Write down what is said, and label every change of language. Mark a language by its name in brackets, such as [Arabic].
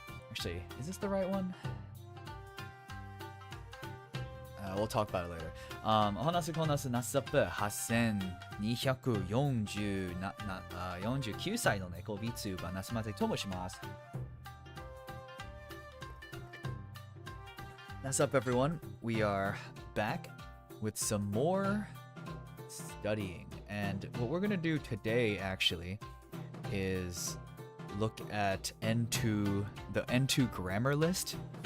[English] Actually, is this the right one? We'll talk about it later. [Japanese] Honasu Konasu Nasapu 8249歳の猫 VTuber ナスマツリと申します。 [English] What's up, everyone? We are back with some more studying. And what we're going to do today, actually, is look at the N2 grammar list.